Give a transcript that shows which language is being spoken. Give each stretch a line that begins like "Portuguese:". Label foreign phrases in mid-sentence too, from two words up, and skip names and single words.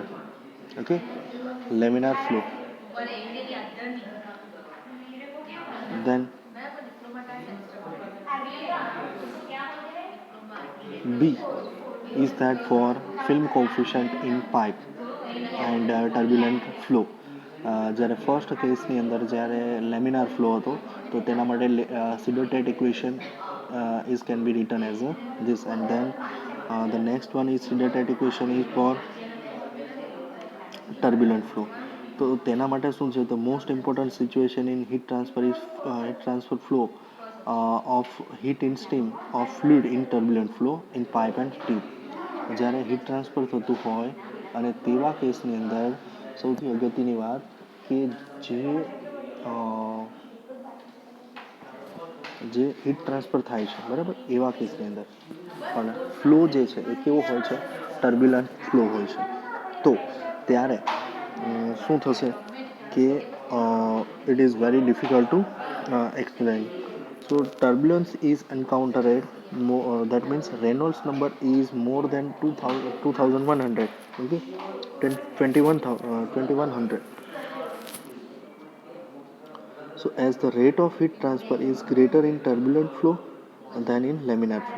English: Okay, laminar flow. Then B is that for film coefficient in pipe and turbulent flow.
Gujarati: જ્યારે ફર્સ્ટ કેસની અંદર જ્યારે લેમિનાર ફ્લો હતો તો તેના માટે સિડોટેટ ઇક્વેશન
English: is can be written as this, and then the next one is sider-tat equation is for turbulent flow.
Gujarati: તો તેના માટે શું છે,
English: the most important situation in heat transfer is heat transfer flow of heat in steam of fluid in turbulent flow in pipe and tube.
Gujarati: જ્યારે
English: heat transfer
Gujarati: થતું હોય અને તેવા કેસની અંદર સૌથી અગત્યની વાત કે જે
English: heat transfer
Gujarati: થાય છે, બરાબર, એવા કેસની અંદર પણ ફ્લો જે છે એ કેવો હોય છે,
English: turbulent flow
Gujarati: હોય છે. તો ત્યારે શું થશે કે
English: it is very difficult to explain. So turbulence is encountered that means Reynolds number is more than 2100. Okay, 2100. So as the rate of heat transfer is greater in turbulent flow than in laminar flow.